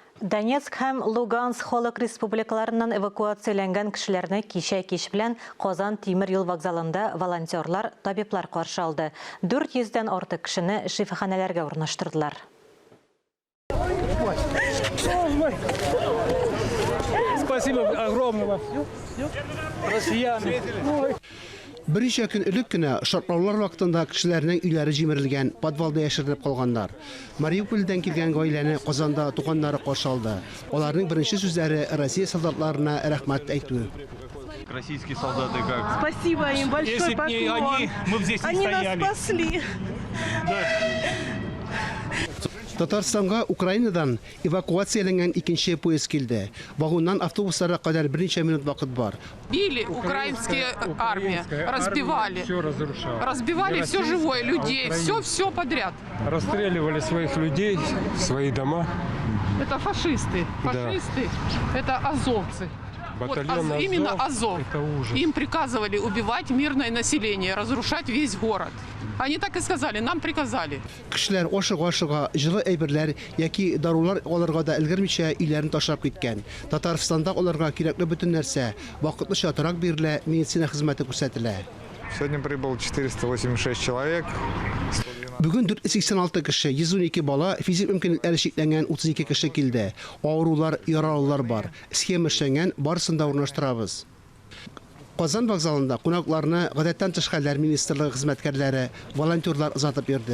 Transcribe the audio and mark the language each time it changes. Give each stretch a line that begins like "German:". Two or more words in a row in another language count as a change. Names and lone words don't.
Tatar: Донецк һәм Луганск холык республикаларынан эвакуацияләнгән кешеләрне кич белән Казан тимер юл вокзалында волонтерлар, табиблар каршы алды. 400-дән артык кешене шифаханәләргә урнаштырдылар.
Russian: Спасибо огромное. Россияне.
Tatar: Берничә көн элек кенә шартлаулар вакытында кешеләрнең өйләре җимерелгән, подвалда яшерелеп калганнар. Мариупольдән килгән гаиләне Казанда туганнары каршы алды. Аларның беренче сүзләре Россия солдатларына рәхмәт әйтү.
Russian: Российские солдаты как? Спасибо им большое. Если бы не они, мы бы здесь не стояли. Они нас спасли.
Tatar: Татарстанга Украинадан эвакуацияләнгән икенче поезд килде. Вагоннан автобусларга кадәр берничә минут вакыт бар.
Russian: Били украинские армии, разбивали. Все разрушало. Разбивали все живое, людей, все подряд. Расстреливали своих людей, свои дома. Это фашисты. Фашисты, это азовцы. Батальон Вот, именно Азов. Это ужас. Им приказывали убивать мирное население, разрушать весь город. Они так и сказали, нам приказали.
Tatar: Кешеләр ашыга җылы әйберләр яки дарулар алырга да өлгермичә өйләрен ташлап киткән. Татарстанда аларга кирәкле бөтен нәрсә вакытлыча торак бирелә, медицина хезмәте күрсәтелә.
Russian: Сегодня прибыл 486 человек.
Tatar: Бүген 486 кеше, 112 бала, физик мөмкинлекләре чикләнгән 32 кеше килде. Авырулар, яралылар бар. Схема эшләнгән, барысын да урнаштырабыз. Казан вокзалында кунакларны гадәттән тыш хәлләр министрлыгы хезмәткәрләре, волонтерлар озатып йөрде.